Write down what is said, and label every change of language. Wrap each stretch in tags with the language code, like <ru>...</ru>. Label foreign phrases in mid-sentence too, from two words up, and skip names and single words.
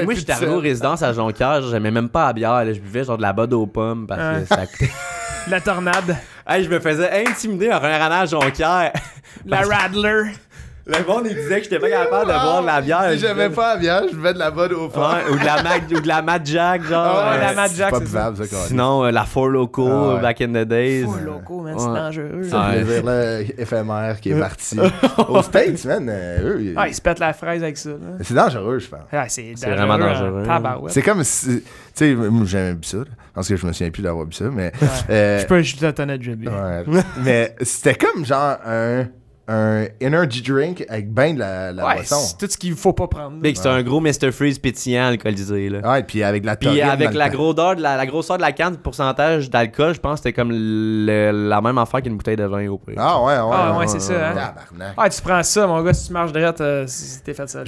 <fr>Moi, j'étais arrivé aux résidences à Jonquière, j'aimais même pas la bière. Là, je buvais genre de la Bud aux pommes parce que ça coûtait... La tornade. Je me faisais intimider en revenant à Jonquière. La Radler. Le monde, il disait que j'étais pas capable de boire de la bière. Si j'aimais pas la bière, je buvais de la Bud au fond. Ou de la Mad Jack, genre. La Mad Jack, c'est pas buvable, ça. Sinon, la Four Loco,</fr> <en>back in the days.</en> <fr>Four Loco, man, c'est dangereux. C'est un plaisir éphémère qui est parti. Aux States, man, eux... ils se pètent la fraise avec ça. C'est dangereux, je pense. C'est vraiment dangereux. C'est comme si... Tu sais, moi, j'ai jamais bu ça, parce que je me souviens plus d'avoir bu ça, mais... Je peux juste t'en être jamais. Mais c'était comme genre un</fr> <en>energy drink</en> <fr>avec ben de la boisson. C'est tout ce qu'il faut pas prendre. C'est un gros Mr. Freeze pétillant alcoolisé. Là. Ouais, puis avec de la Puis avec la grosseur de la canne, le pourcentage d'alcool, je pense que c'était comme la même affaire qu'une bouteille de vin au prix. Ouais, c'est ça. Hein? Tu prends ça, mon gars, si tu marches direct, t'es fait ça.</fr>